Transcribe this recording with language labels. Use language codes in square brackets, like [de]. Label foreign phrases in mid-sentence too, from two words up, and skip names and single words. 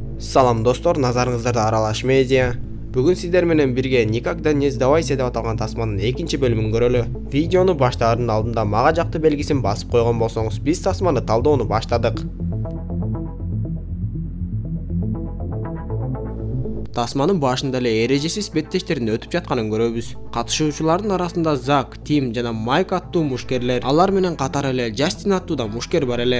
[ky] Салам достор, назарыңыздарда Аралаш Медиа. [kk] Бүгін сіздер [ky] менен бирге «Никогда не сдавайся» деп аталган тасманын экинчи бөлүмүн көрөлү. Видеону баштаардын алдында мага жакты белгисин басып койгон болсоңуз, биз тасманы талдоону баштадык. Тасманын башында эле эрежесиз беттештердин өтүп жатканын көрөбүз. Катышуучулардын арасында Зак, Тим жана Майк аттуу мушкерлер, алар менен катар эле Джастин аттуу да мушкер бар эле.